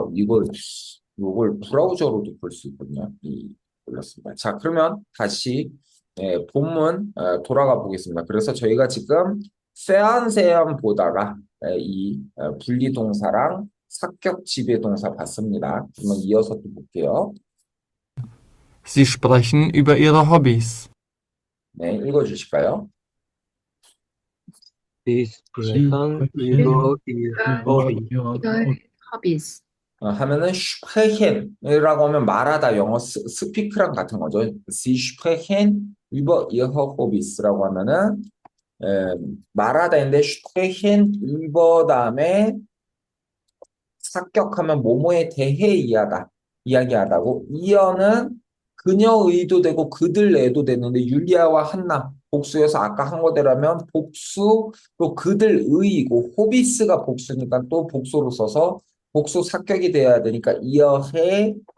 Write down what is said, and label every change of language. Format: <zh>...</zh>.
<ko>이걸 브라우저로도 볼 수 있군요. 몰랐습니다. 자, 그러면 다시 본문 돌아가 보겠습니다. 그래서 저희가 지금 세안세안 보다가 이 분리동사랑 사격 지배동사 봤습니다. 그러면 이어서 또 볼게요.</ko> <de>Sie sprechen über ihre Hobbys.</de> <ko>네, 읽어주실까요?</ko> <de>Sie sprechen über ihr Hobby. Ihre Hobbys.</de> <ko>하면은 sprechen,이라고 하면 말하다 영어 스피크랑 같은 거죠.</ko> <de>Sie sprechen über ihre Hobbys</de> <ko>라고 하면은 말하다인데 sprechen über 다음에 삭격하면 뭐뭐에 대해 이야기하다고 이어는 그녀의도 되고 그들애도 되는데 율리아와 한나 복수여서 아까 한 거대로면 복수 또 그들의이고 호비스가 복수니까 또 복수로 써서 복수 삭격이 돼야 되니까 이어해</ko>